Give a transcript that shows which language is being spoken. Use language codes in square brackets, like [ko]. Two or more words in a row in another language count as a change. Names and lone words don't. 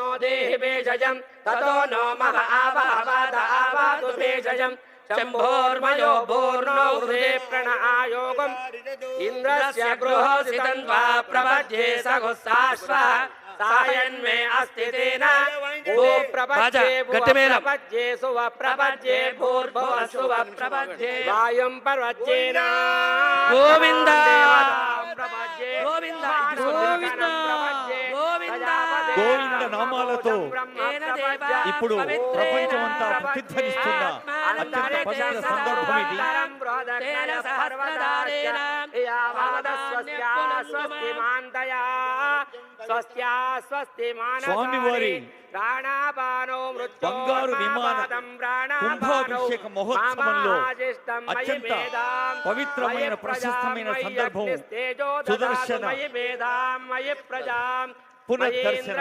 [sa] देहि भेषजं ततो नो मह आवावाद आवातु भेषजं शम्भोर्मयो भूर्नो हृदे प्रण आयोगम् इन्द्रस्य गृहोसितं वा प्रपद्ये सघुस्साश्वः सायन्मे अस्ति तेन भू प्रपद्ये प्रपद्ये सुव प्रपद्ये भूर्भुव सुव प्रपद्ये वायुं पर्वज्येन गोविन्द प्रपद्ये गोविन्द गोविन्द गोविन्द [te] గోవింద నామాలతో ఇప్పుడు ప్రపంచమంతా ప్రతిధ్వనిస్తున్న అత్యంత పవిత్ర సందర్భం ఇది. స్వామివారి బంగారు విమాన కుంభాభిషేక మహోత్సవంలో అత్యంత పవిత్రమైన ప్రశస్తమైన సందర్భం సుదర్శన పునర్దర్శనం.